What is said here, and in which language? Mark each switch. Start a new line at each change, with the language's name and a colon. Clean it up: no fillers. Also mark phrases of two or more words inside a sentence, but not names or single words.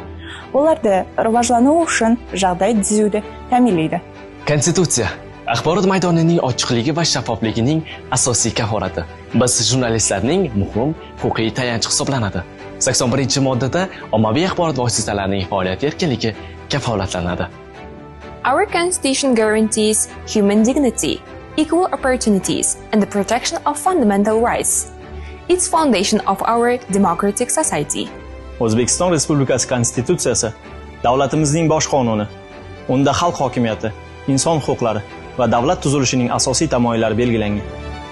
Uzbek: Ularda rivojlanish uchun sharoit tuzuvdi, ta'minlaydi. Konstitutsiya axborot maydonining ochiqligi va shaffofligining asosiy kafolati. Biz jurnalistlarning muhim huquqiy tayanchi hisoblanadi. 81-moddada ommaviy axborot vositalarining faoliyat erkinligi kafolatlanadi.
English: Our Constitution guarantees human dignity, equal opportunities, and the protection of fundamental rights. It's foundation of our democratic society.
Uzbek: O'zbekiston Respublikasi Konstitutsiyasi davlatimizning bosh qonuni. Unda xalq hokimiyati, inson huquqlari va davlat tuzilishining asosiy tamoyillari belgilangan.